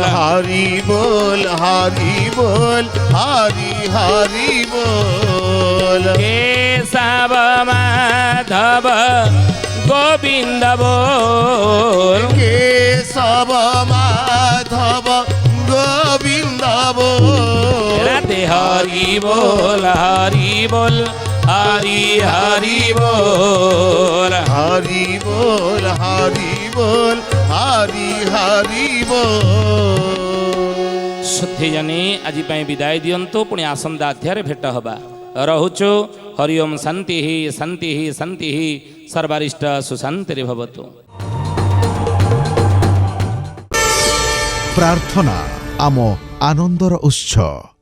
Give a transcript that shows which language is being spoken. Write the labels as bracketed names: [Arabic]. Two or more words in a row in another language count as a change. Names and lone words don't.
[Odia] ହରି ବୋଲ ହରି ବୋଲ, ହରି ହରି ବୋଲ। କେଶବ ମାଧବ ଗୋବିନ୍ଦ ବୋଲ। [Bangla] କେଶବ ମାଧବ গোবিন্দ বল। রাধে হরি বল হরি বল হরি হরি বল। হরি বল হরি বল হরি হরি বল। [Odia] ସୁଧୀଜନେ, ଆଜି ପାଇଁ ବିଦାୟ ଦିଅନ୍ତୁ। ପୁଣି ଆସନ୍ତା ଅଧ୍ୟାୟରେ ଭେଟ ହେବା। ରହୁଛୁ। ହରି ଓମ୍ ଶାନ୍ତି ଶାନ୍ତି ଶାନ୍ତି। ସର୍ବାରିଷ୍ଟ ସୁଶାନ୍ତିରେ ଭବତୁ। ପ୍ରାର୍ଥନା ଆମ ଆନନ୍ଦର ଉତ୍ସ।